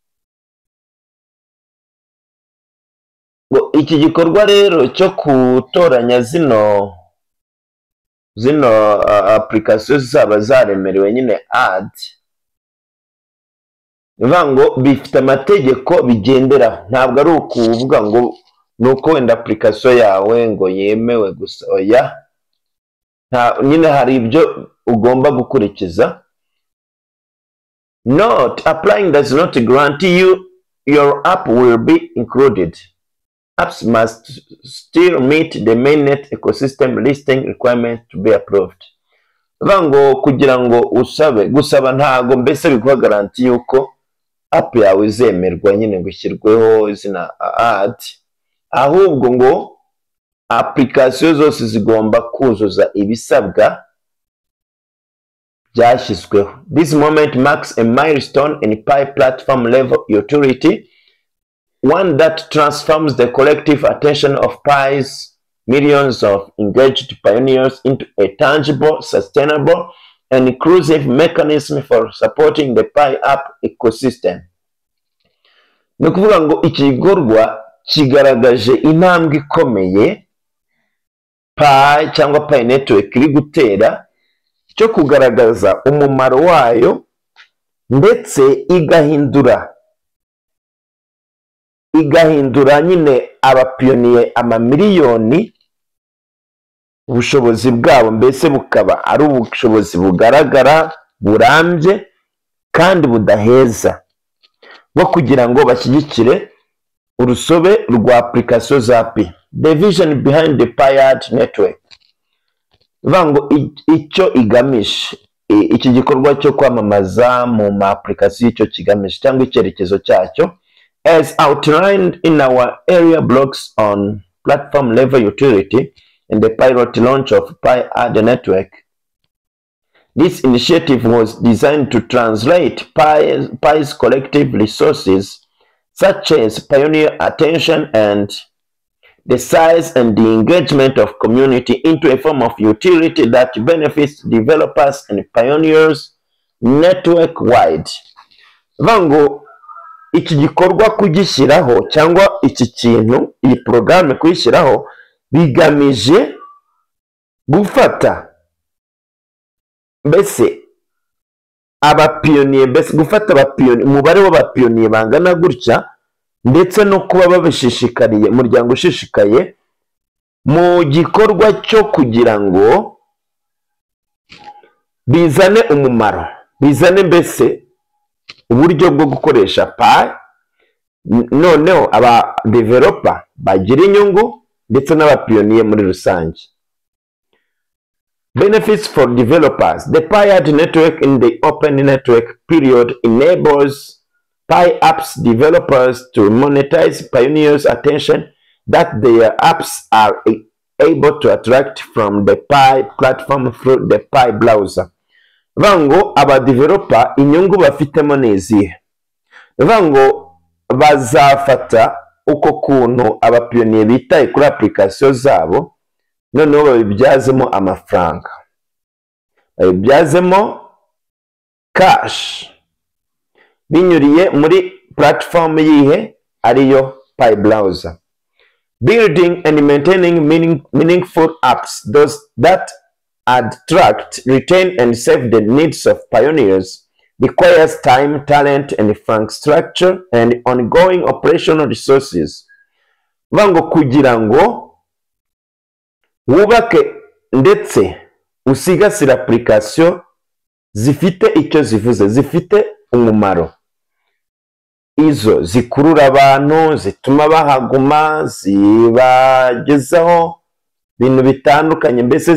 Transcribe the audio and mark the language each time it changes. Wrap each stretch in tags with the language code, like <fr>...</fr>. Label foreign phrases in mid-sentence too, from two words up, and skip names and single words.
<rw>Iki gikorwa rero cyo gutoranya zino application zaba zaremerewe nyine ad, ngo bifite amategeko bigenderaho, ntabwo ari ukuvuga ngo nuko wenda application yawe ngo yemewe gusa, oya, nyine hari ibyo ugomba gukurikiza.</rw> <en>Note: applying does not guarantee your app will be included. Apps must still meet the mainnet ecosystem listing requirement to be approved.</en> <rw>Ngo kugira ngo gusaba ntago mbese biguha garanti yuko app yawe izemerwa nyine gushyirweho izina ad, ahubwo ngo application zose zigomba kuzuza ibisabwa byashyizweho.</rw> <en>This moment marks a milestone in Pi platform level utility, one that transforms the collective attention of Pi's millions of engaged pioneers into a tangible, sustainable, and inclusive mechanism for supporting the Pi app ecosystem.</en> <rw>Ni ukuvuga ngo iki gikorwa kigaragaje intambwe ikomeye Pi cyangwa Pi network iri gutera cyo kugaragaza umumaro wayo, ndetse igahindura nyine abapiyoniye amamiliyoni ubushobozi bwabo, mbese bukaba ari ubushobozi bugaragara, burambye kandi budaheza bwo kugira ngo bashyigikire urusobe rwa application za Pi.</rw> <en>The vision behind the Pi-Ad network.</en> <rw>Vango icyo igamije, iki gikorwa cyo kwamamaza mu ma application icyo kigamije cyangwa icyerekezo cyacyo,</rw> <en>as outlined in our area blogs on platform level utility and the pilot launch of Pi-Ad network. This initiative was designed to translate Pi's collective resources, such as pioneer attention and the size and the engagement of community, into a form of utility that benefits developers and pioneers network-wide.</en> <rw>Vango iki gikorwa kugishyiraho cyangwa iki kintu, iyi programme kuyishyiraho, bigamije gufata mbese abapiyoniye, mbese gufata abapiyoniye, umubare w'abapiyoniye bangana gutya, ndetse no kuba babishishikariye, umuryango ushishikaye mu gikorwa cyo kugira ngo bizane umumaro, bizane mbese uburyo bwo gukoresha Pi, noneho aba developer bagira inyungu ndetse n'abapiyoniye muri rusange.</rw> <en>Benefits for developers. The Pi-Ad network in the open network period enables Pi apps developers to monetize pioneers' attention that their apps are able to attract from the Pi platform through the Pi browser.</en> <rw>Vango aba developer inyungu bafitemo n'izihe? Vango bazafata uko kuntu abapiyoniye bitaye kuri application zabo, noneho babibyazemo amafaranga, babibyazemo cash, binyuriye muri platform yihe ariyo Pi browser.</rw> <en>Building and maintaining meaningful apps, those that attract, retain, and serve the needs of pioneers, requires time, talent, and infrastructure and ongoing operational resources.</en> <rw>Vango kugira ngo wubake ndetse usigasira application zifite icyo zivuze, zifite umumaro, izo zikurura abantu, zituma bahaguma, zibagezaho ibintu bitandukanye, mbese</rw>